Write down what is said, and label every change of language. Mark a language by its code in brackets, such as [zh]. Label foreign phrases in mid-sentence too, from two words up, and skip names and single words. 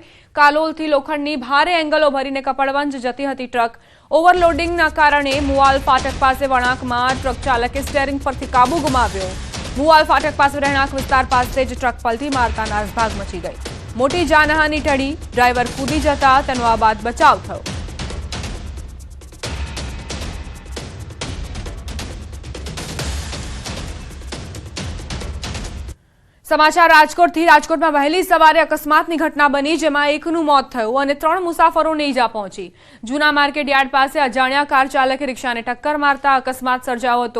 [gu] કાલોલથી લોખંડની ભારે એંગલો ભરીને કપડવંજ જતી હતી ટ્રક ઓવરલોડિંગના કારણે મુવાલ ફાટક પાસે વળાંકમાં ટ્રક ચાલકે સ્ટીયરિંગ પરથી કાબુ ગુમાવ્યો। મુવાલ ફાટક પાસે રહેણાંક વિસ્તાર પાસે જ ટ્રક પલટી મારતા નાસભાગ મચી ગઈ। મોટી જાનહાની ટળી ડ્રાઈવર કૂદી જતા તેનો આ બાદ બચાવ થયો। સમાચાર રાજકોટથી રાજકોટમાં વહેલી સવારે અકસ્માતની ઘટના બની જેમાં એકનું મોત થયું અને 3 મુસાફરોને ઈજા પહોંચી। જૂના માર્કેટ યાર્ડ પાસે અજાણ્યા કાર ચાલકે રિક્ષાને ટક્કર મારતા અકસ્માત સર્જાયો હતો।